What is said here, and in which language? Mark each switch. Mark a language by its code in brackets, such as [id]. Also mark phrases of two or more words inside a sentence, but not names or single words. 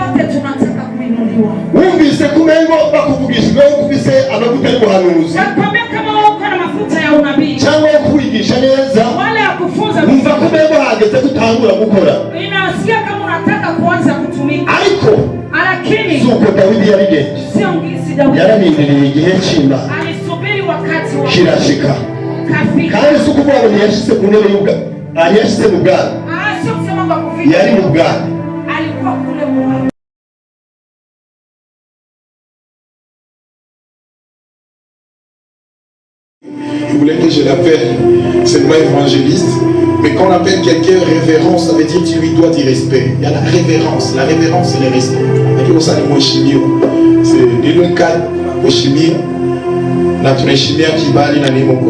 [rn] Wumvise kumengo bakuvugishijwe ufise amavuta y'ubuhanuzi cyangwa yo kwigisha neza, wumva kumengo hageze gutangura gukora, ariko suko Dawidi yabigenje. Yararindiriye igihe cy'Imana kirashika, kandi si ukuvuga ngo ntiyashyize ku ntebe y'ubwami, yashyize mu bwami, yari mu bwami. [fr] Il voulait que je l'appelle, c'est pas évangéliste, mais quand on appelle quelqu'un révérence, ça veut dire que tu lui dois du respect. Il y a la révérence et le respect. C'est le cas de chimie, la chimie qui va aller dans les mots.